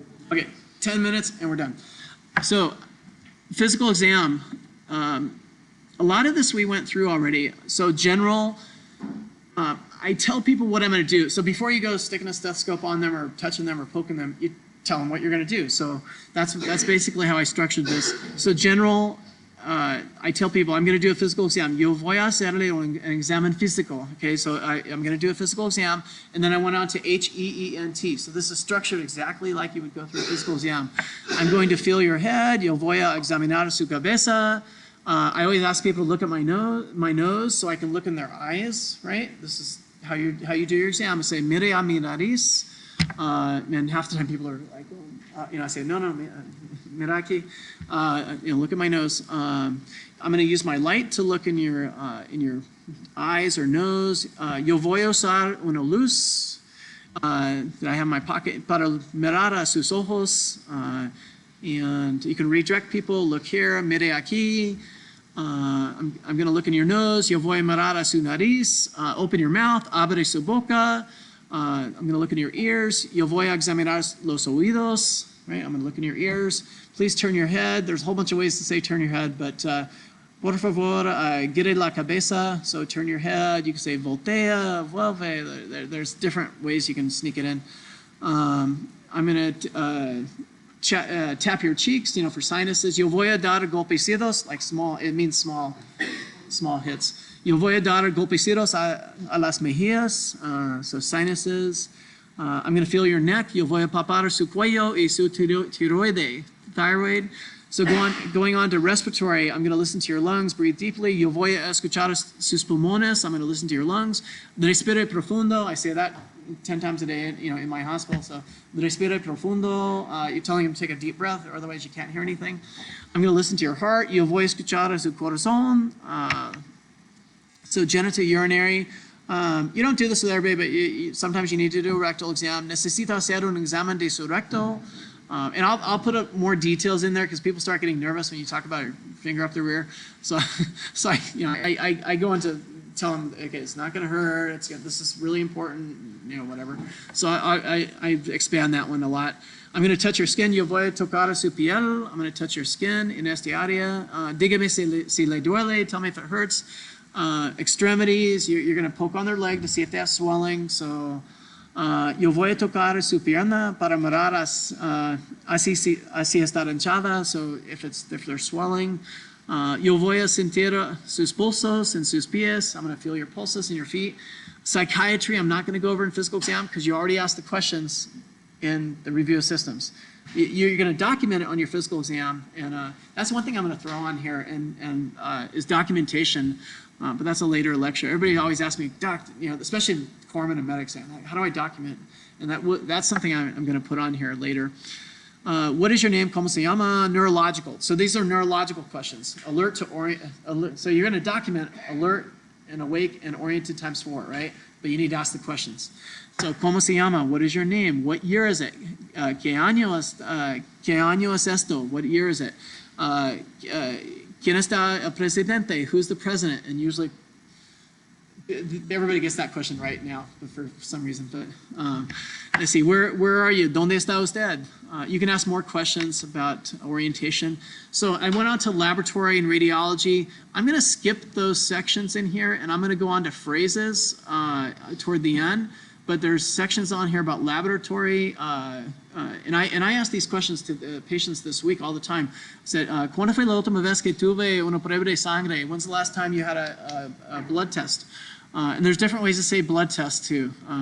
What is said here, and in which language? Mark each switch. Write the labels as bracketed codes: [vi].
[en] Okay, 10 minutes and we're done. So physical exam, a lot of this we went through already. So general, I tell people what I'm going to do. So before you go sticking a stethoscope on them or touching them or poking them, you tell them what you're going to do. So that's basically how I structured this. So general, I tell people I'm going to do a physical exam. [es] Yo voy a hacerle un examen físico. [en] Okay, so I'm going to do a physical exam, and then I went on to HEENT. So this is structured exactly like you would go through a physical exam. I'm going to feel your head. [es] Yo voy a examinar su cabeza. [en] I always ask people to look at my nose, so I can look in their eyes. Right? This is how you do your exam. I say [es] mire a mi nariz, [en] and half the time people are like, I say [es] no, mira aquí. [en] Look at my nose. I'm going to use my light to look in your eyes or nose. [es] Yo voy a usar una luz [en] that I have in my pocket [es] para mirar a sus ojos. [en] And you can redirect people. Look here, [es] mire aquí. [en] I'm going to look in your nose. [es] Yo voy a mirar a su nariz. [en] Open your mouth. [es] Abre su boca. [en] I'm going to look in your ears. [es] Yo voy a examinar los oídos. [en] Right? I'm going to look in your ears. Please turn your head. There's a whole bunch of ways to say turn your head, but [es] por favor, gire la cabeza. [en] So turn your head. You can say [es] voltea, vuelve. [en] There's different ways you can sneak it in. I'm going to tap your cheeks, for sinuses. [es] Yo voy a dar golpecitos, [en] like small. It means small hits. [es] Yo voy a dar golpecitos a las mejillas, [en] so sinuses. I'm going to feel your neck. [es] Yo voy a palpar su cuello y su thyroid. [en] So going on to respiratory, I'm going to listen to your lungs. Breathe deeply. [es] Yo voy a escuchar sus pulmones. [en] I'm going to listen to your lungs. [es] Respire profundo. [en] I say that 10 times a day, in my hospital. So [es] respire profundo. [en] You're telling him to take a deep breath, or otherwise you can't hear anything. I'm going to listen to your heart. [es] Yo voy a escuchar su corazón. [en] So genitourinary. You don't do this with everybody, but sometimes you need to do a rectal exam. [es] Necesito hacer un examen de su recto. [en] And I'll put up more details in there because people start getting nervous when you talk about your finger up the rear. So I go into tell them, okay, it's not going to hurt. This is really important, whatever. So I expand that one a lot. I'm going to touch your skin. [es] Yo voy a tocar su piel. [en] I'm going to touch your skin in [es] esta área. Dígame si le duele. [en] Tell me if it hurts. Extremities, you're going to poke on their leg to see if they have swelling. [es] So, yo voy a tocar su pierna para mirar así está hinchada. [en] So if they're swelling, [es] yo voy a sentir sus pulsos en sus pies. [en] I'm going to feel your pulses in your feet. Psychiatry, I'm not going to go over in physical exam because you already asked the questions in the review of systems. You're going to document it on your physical exam, and that's one thing I'm going to throw on here, and is documentation. But that's a later lecture. Everybody always asks me, Doc, especially corpsman and medics, like, how do I document? And that's something I'm going to put on here later. What is your name? [es] ¿Cómo se llama? [en] Neurological. So these are neurological questions. Alert to orient. So you're going to document alert and awake and oriented times 4, right? But you need to ask the questions. So, [es] ¿cómo se llama? [en] What is your name? What year is it? [es] ¿Qué año es esto? [en] What year is it? [es] ¿Quién está el presidente? [en] Who's the president? And usually, everybody gets that question right now for some reason. But let's see, where are you? [es] ¿Dónde está usted? [en] You can ask more questions about orientation. So I went on to laboratory and radiology. I'm going to skip those sections in here, and I'm going to go on to phrases toward the end. But there's sections on here about laboratory, and I ask these questions to patients this week all the time. [es] I said, ¿Cuándo fue la última vez que tuve una prueba de sangre? [en] When's the last time you had a blood test? And there's different ways to say blood test too.